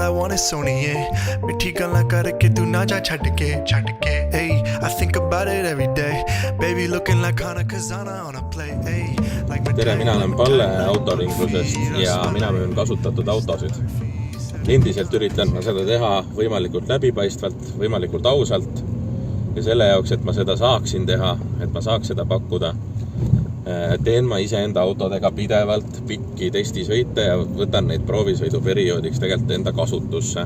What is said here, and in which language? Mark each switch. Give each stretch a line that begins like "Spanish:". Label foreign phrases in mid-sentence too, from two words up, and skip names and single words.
Punjabi: ਜਾਣੇ ਸੋਹਣੀਏ ਮਿੱਠੀ ਗੱਲਾਂ ਕਰਕੇ ਤੂੰ ਨਾ ਜਾ ਛੱਡ ਕੇ
English: hey I think about it every day baby looking like Hana Kazana on a play hey like
Estonian: tere, mina olen Palle autoringlusest ja mina müün kasutatud autosid. Endiselt üritan ma seda teha võimalikult läbipaistvalt, võimalikult ausalt ja selle jaoks, et ma seda saaksin teha, et ma saaks seda pakkuda, teen ma iseenda autodega pidevalt pikki testisõite ja võtan neid proovisõiduperioodiks tegelikult enda kasutusse.